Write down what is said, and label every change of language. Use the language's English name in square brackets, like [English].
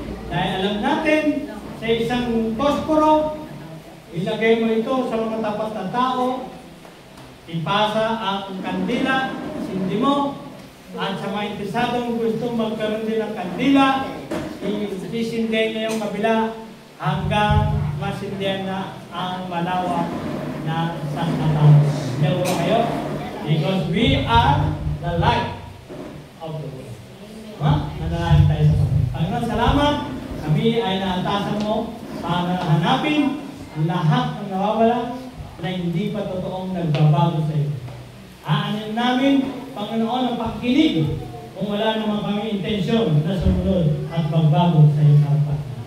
[Filipino] Dahil alam natin, sa isang posporo, ilagay mo ito sa mga tapat na tao, ipasa ang kandila, sindi mo, at sa mga interesadong gustong magkaroon din ng kandila, isindihan niya yung kabila hanggang masindihan na ang malawak na sangkatao. Dalawa kayo? [English] Because we are the light of the world. [Filipino] Nanalangin tayo sa Panginoon. Panginoon, salamat. Kami ay naatasan mo para hanapin ang lahat ng nawawala na hindi pa totoong nagbabago sa iyo. Aanin namin, Panginoon, ang pakikinig kung wala naman kami intensyon na sumunod at magbago sa iyo harapan.